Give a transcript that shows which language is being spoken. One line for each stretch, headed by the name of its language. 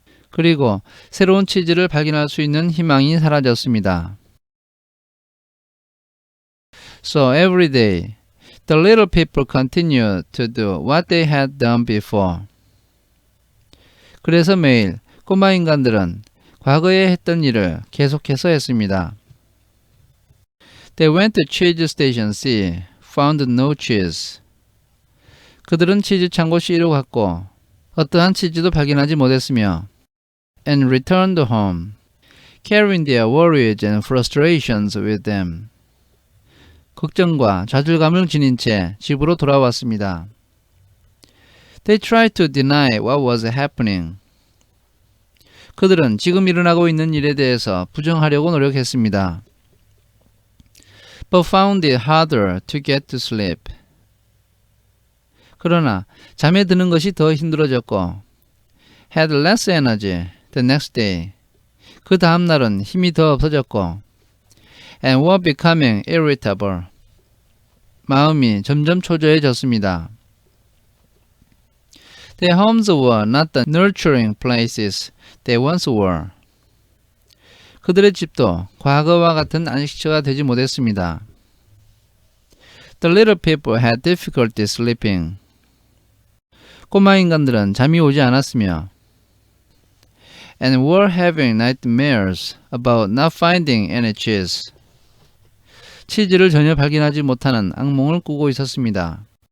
Korean: 그리고 새로운 치즈를 발견할 수 있는 희망이 사라졌습니다.
English: So every day, the little people continued to do what they had done before.
Korean: 그래서 매일 꼬마 인간들은 과거에 했던 일을 계속해서 했습니다.
English: They went to cheese station C, found no cheese.
Korean: 그들은 치즈 창고 C로 갔고 어떠한 치즈도 발견하지 못했으며
English: and returned home. carrying their worries and frustrations with them.
Korean: 걱정과 좌절감을 지닌 채 집으로 돌아왔습니다.
English: They tried to deny what was happening.
Korean: 그들은 지금 일어나고 있는 일에 대해서 부정하려고 노력했습니다.
English: But found it harder to get to sleep.
Korean: 그러나 잠에 드는 것이 더 힘들어졌고
English: had less energy the next day.
Korean: 그 다음 날은 힘이 더 없어졌고
English: and were becoming irritable.
Korean: 마음이 점점 초조해졌습니다.
English: Their homes were not the nurturing places they once were.
Korean: 그들의 집도 과거와 같은 안식처가 되지 못했습니다.
English: The little people had difficulty sleeping.
Korean: 꼬마 인간들은 잠이 오지 않았으며
English: and were having nightmares about not finding any cheese.
Korean: 치즈를 전혀 발견하지 못하는 악몽을 꾸고 있었습니다.